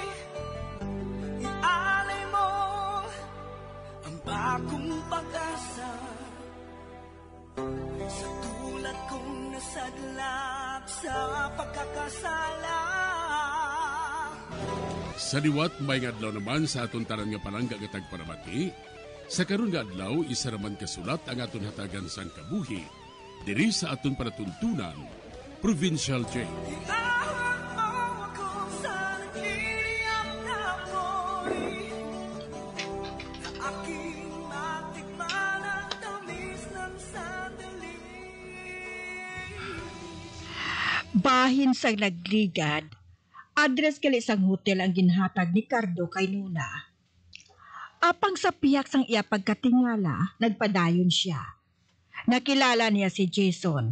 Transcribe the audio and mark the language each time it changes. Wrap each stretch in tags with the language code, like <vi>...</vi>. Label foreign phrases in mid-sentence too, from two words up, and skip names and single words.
<tl>Ialay mo ang bagong pag-asa sa tulad kong nasadlap sa pagkakasala.</tl> <hil>Sa liwat may adlaw naman sa aton tanan nga palangga nga tagparamati. Sa karon nga adlaw isa raman kasulat ang aton hatagan sang kabuhi diri sa aton panatuntunan, Provincial Jail.</hil> <tl>Iawag mo ako sa nag-iiyak na apoy, na aking matikman ang tamis ng sandali.</tl> <hil>Bahin sa nagligad, address kali sang hotel ang ginhatag ni Cardo kay Nuna. Apang sa piyak sang iya pagkatingala, nagpadayon siya. Nakilala niya si Jason.</hil>